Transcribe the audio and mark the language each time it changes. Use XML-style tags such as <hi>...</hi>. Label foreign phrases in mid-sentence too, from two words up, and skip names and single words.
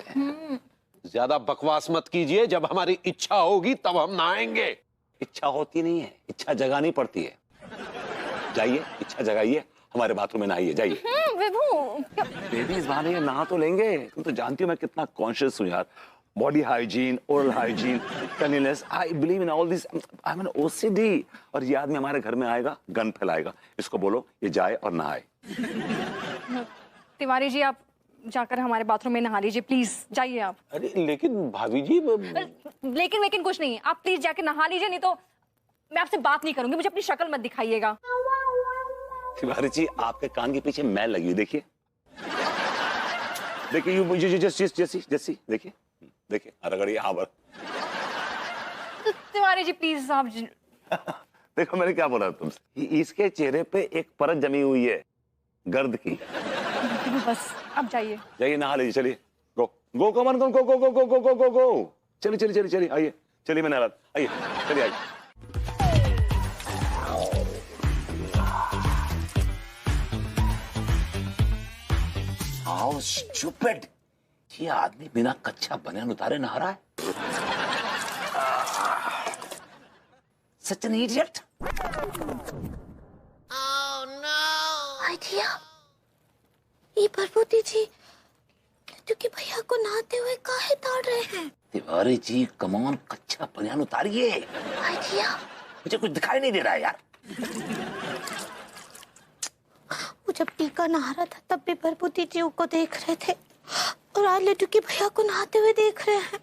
<hi>ज्यादा बकवास मत कीजिए, जब हमारी इच्छा होगी तब हम नहाएंगे। इच्छा होती नहीं है, इच्छा जगानी पड़ती है। जाइए, इच्छा जगाइए, हमारे बाथरूम में नहाइए, जाइए। बेबी इस बहाने नहा तो लेंगे। तुम तो जानती हो मैं कितना कॉन्शियस हूँ यार।</hi> <en>body hygiene, oral hygiene, Cleanliness, I believe in all this. I am an OCD.</en> <hi>और ये आदमी हमारे घर में आएगा, गन फैलाएगा। इसको बोलो ये जाए और नहाए। तिवारी जी, आप जाकर हमारे बाथरूम में नहा लीजिए, प्लीज जाइए आप। अरे लेकिन भाभी जी लेकिन कुछ नहीं, आप प्लीज जाके नहा लीजिए, नहीं तो मैं आपसे बात नहीं करूंगी। मुझे अपनी शक्ल मत दिखाइएगा। तिवारी जी आपके कान के पीछे मैल लगी हुई, देखिए देखिए। यू जैसी देखिए देखिए, रगड़िए यहाँ पर। तिवारी जी प्लीज आप देखो मैंने क्या बोला तुमसे, इसके चेहरे पे एक परत जमी हुई है गर्द की। बस अब जाइए, जाइए नहा लीजिए, चलिए।</hi> <en>Go go come on go go go go go go go go go.</en> <hi>चलिए चलिए चलिए चलिए, आइए चलिए, मैं नहा, आइए चलिए आइए।</hi> <en>How stupid!</en> <hi>ये आदमी बिना कच्चा बनियान उतारे नहा रहा है।</hi> <en>Such an idiot!</en> <hi>आइडिया, ये प्रभुति जी लड्डू के भैया को नहाते हुए काहे ताड़ रहे हैं? तिवारी जी कमान, कच्चा बनियान उतारिए। आइडिया। मुझे कुछ दिखाई नहीं दे रहा है यार। वो जब टीका नहा रहा था तब भी भरभूति जी को देख रहे थे, और आज लड्डू के भैया को नहाते हुए देख रहे हैं।</hi>